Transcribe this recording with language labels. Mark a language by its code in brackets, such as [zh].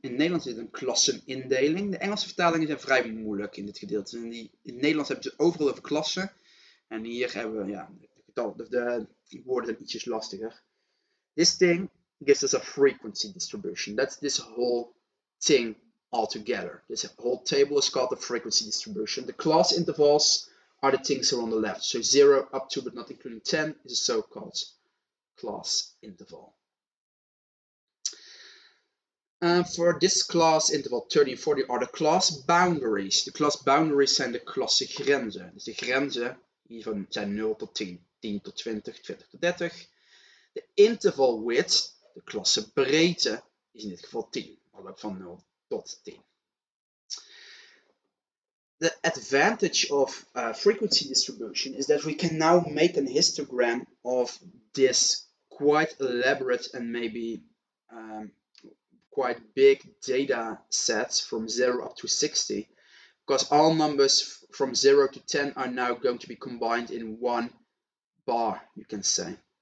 [nl] In Nederlands is het een klassenindeling. De Engelse vertalingen zijn vrij moeilijk in dit gedeelte. In het Nederlands hebben ze overal over klassen. En hier hebben we, ja, de woorden zijn ietsjes lastiger. [en] This thing gives us a frequency distribution. That's this whole thing altogether. This whole table is called the frequency distribution. The class intervals are the things here on the left. So 0 up to but not including 10 is a so-called class interval. For this class interval 30 and 40 are the class boundaries. [nl] De class boundaries zijn de klassegrenzen. Dus de grenzen hiervan zijn 0 tot 10, 10 tot 20, 20 tot 30. De interval width, de klassebreedte, is in dit geval 10, maar ook van 0 tot 10. [en] The advantage of frequency distribution is that we can now make an histogram of this quite elaborate and maybe quite big data sets from 0 up to 60, because all numbers from 0 to 10 are now going to be combined in one bar, you can say.